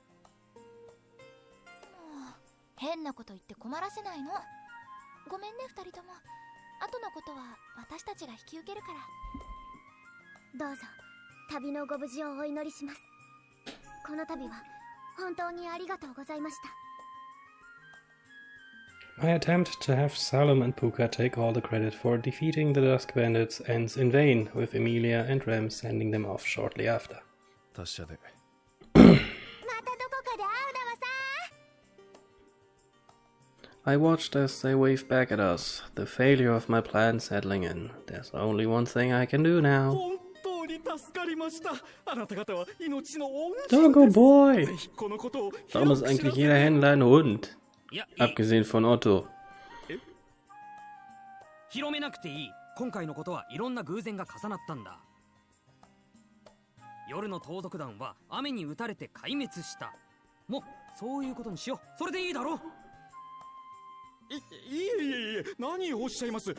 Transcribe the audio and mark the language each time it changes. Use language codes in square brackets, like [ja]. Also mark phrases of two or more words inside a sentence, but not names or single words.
[ja] 変なこと言って困らせないの。ごめんね二人とも。後のことは私たちが引き受けるから。どうぞ旅のご無事をお祈りします。この度は本当にありがとうございました。 [en] My attempt to have Salem and Puka take all the credit for defeating the Dusk Bandits ends in vain, with Emilia and Rem sending them off shortly after. [ja] 達者で。またどこかで会うだわさ。 [en] I watched as they waved back at us, the failure of my plan settling in. There's only one thing I can do now. [ja] 本当に助かりました。あなた方は命の恩人です。 [en] Doggo boy! [ja] ぜひこのことを [de] Warum ist eigentlich jeder Händler ein Hund? Abgesehen von Otto. [ja] 広めなくていい。今回のことはいろんな偶然が重なったんだ。夜の盗賊団は雨に打たれて壊滅した。もうそういうことにしよう。それでいいだろう。いえ、何をおっしゃいます。